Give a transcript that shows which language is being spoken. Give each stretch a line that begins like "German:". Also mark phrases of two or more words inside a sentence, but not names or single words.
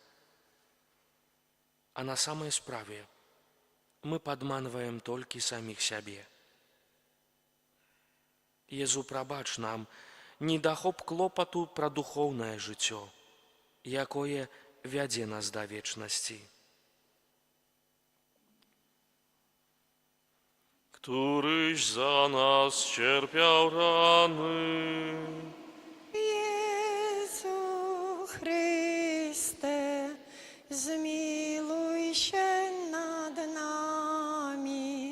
Belarusian: А на самай справе мы падманваем толькі саміх сябе. Езу, прабач нам недахоп клопату пра духоўнае жыццё, якое вядзе нас да вечнасці.
Polish: Któryś za nas cierpiał rany. Jezu Chryste, zmiłuj się nad nami.